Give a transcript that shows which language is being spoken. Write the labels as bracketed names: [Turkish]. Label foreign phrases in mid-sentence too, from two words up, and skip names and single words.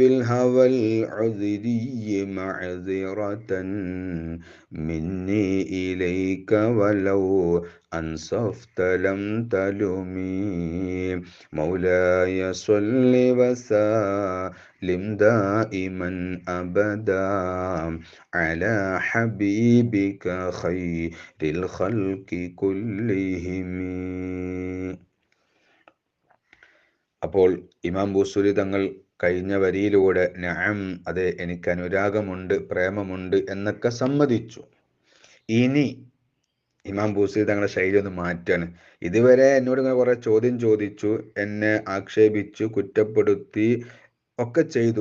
[Arabic] الهوى العذري معذرة مني إليك ولو أنصفت لم تلمي مولاي صل وسلم دائما أبدا على حبيبك خير الخلق كلهم. [Malayalam] അപ്പോൾ ഇമാം ബൂസൂരി തങ്ങൾ കഴിഞ്ഞ വരിയിലൂടെ നഅം, അതെ എനിക്ക് അനുരാഗമുണ്ട്, പ്രേമമുണ്ട് എന്നൊക്കെ സമ്മതിച്ചു. ഇനി ഇമാം ബൂസൂരി തങ്ങളുടെ ശൈലി ഒന്ന് മാറ്റാണ്. ഇതുവരെ എന്നോട് ഇങ്ങനെ കുറെ ചോദ്യം ചോദിച്ചു, എന്നെ ആക്ഷേപിച്ചു, കുറ്റപ്പെടുത്തി ഒക്കെ ചെയ്തു.